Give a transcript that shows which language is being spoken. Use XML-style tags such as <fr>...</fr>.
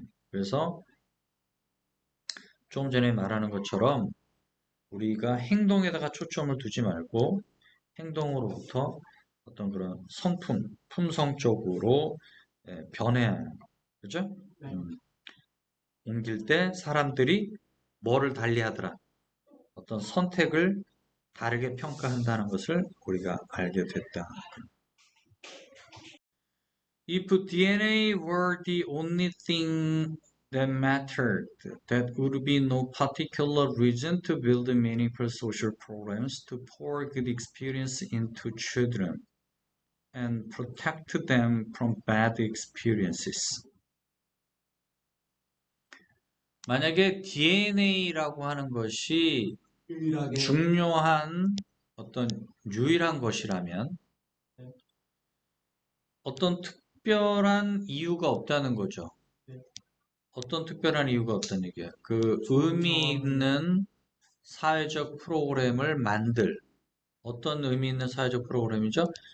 <ko>그래서 좀 전에 말하는 것처럼 우리가 행동에다가 초점을 두지 말고 행동으로부터 어떤 그런 성품, 품성 쪽으로 변해야 하는 거. 그죠? 네. 옮길 때 사람들이 뭐를 달리하더라? 어떤 선택을 다르게 평가한다는 것을 우리가 알게 됐다.</ko> <en>If DNA were the only thing that mattered, that would be no particular reason to build meaningful social programs to pour good experience into children and protect them from bad experiences.</en> <ko>만약에 DNA라고 하는 것이 유일하게 중요한 어떤 유일한 것이라면 네. 어떤 특별한 이유가 없다는 거죠. 네. 어떤 특별한 이유가 없다는 얘기야. 그 의미 있는 사회적 프로그램을 만들 어떤 의미 있는 사회적 프로그램이죠?</ko>